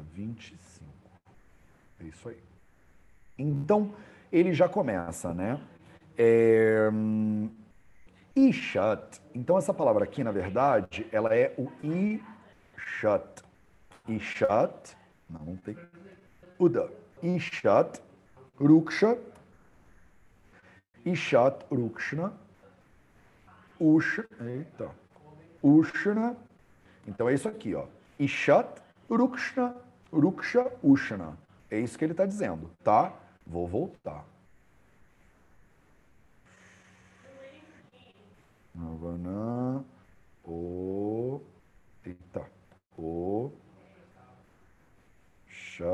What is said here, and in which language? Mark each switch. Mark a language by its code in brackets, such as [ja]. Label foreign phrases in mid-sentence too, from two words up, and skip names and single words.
[pt] 25. É isso aí. Então, ele já começa, né? [sa] Ishat. [pt] Então, essa palavra aqui, na verdade, ela é o Ishat. Ishat. Não tem. [sa] Uda. Ishat. Ruksha. Ishat. Rukshna. Eita. Ushna. [pt] Então é isso aqui, ó. [sa] Ishat, Rukshna, Ruksha, Ushna. [pt] É isso que ele está dizendo, tá? Vou voltar. [sa] Navana, eita, Shat.